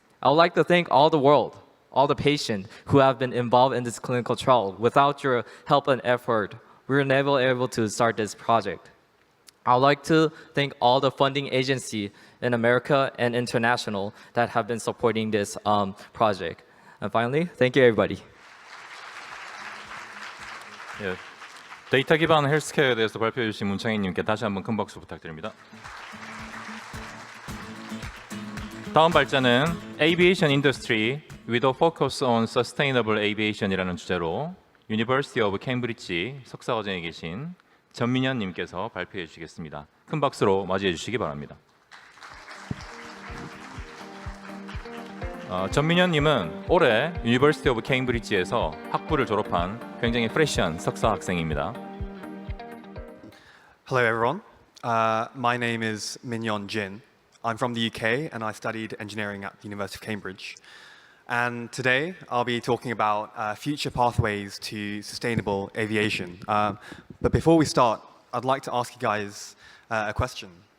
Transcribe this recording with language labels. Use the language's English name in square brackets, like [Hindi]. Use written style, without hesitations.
[English] I would like to thank all the world, all the patients who have been involved in this clinical trial. Without your help and effort, we were never able to start this project. I would like to thank all the funding agencies in America and international that have been supporting this project. And finally, thank you everybody. [Korean] 예, 데이터 기반 헬스케어에 대해서 발표해 주신 문창희님께 다시 한번 큰 박수 부탁드립니다. 다음 발제는 Aviation Industry with a Focus on Sustainable Aviation이라는 주제로 University of Cambridge 석사과정에 계신 전민현님께서 발표해 주시겠습니다. 큰 박수로 맞이해 주시기 바랍니다. 전민현님은 올해 University of Cambridge에서 학부를 졸업한 굉장히 프레시한 석사 학생입니다. [English] Hello everyone, my name is Minyon Jin. I'm from the UK and I studied engineering at the University of Cambridge. And today I'll be talking about future pathways to sustainable aviation. But before we start, I'd like to ask you guys a question.